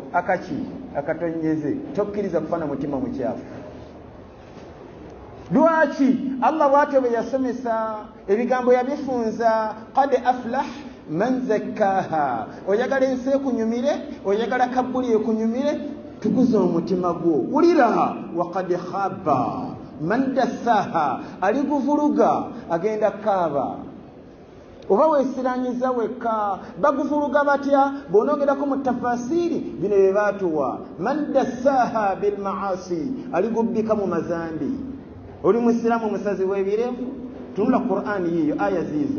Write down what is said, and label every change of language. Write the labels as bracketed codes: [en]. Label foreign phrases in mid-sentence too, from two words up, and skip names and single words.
[lg] Akaki akatonyeze, tokkiriza kufana mutima mukyafu. Lwaki Allah bw'atyo bwe yasomesa ebigambo yabifunza, [ar] قد أفلح من زكاها. [lg] Oyagala ensi ekunyumire, oyagala kabbuli ekunyumire, tukuza omutima gwo. Wulira, [ar] وقد خاب من دساها, [lg] aliguvuluga agenda kaaba. Oba weesiranyiza wekka, baguvuluga batya? Bw'onoongerako mu tafasiri bino bye baatuwa. [ar] من دساها بالمعاصي, [lg] aligubbika mu mazambi. Oli musiramu musazi w'ebirevu, tunula Qur'an yiyo aya ziizo.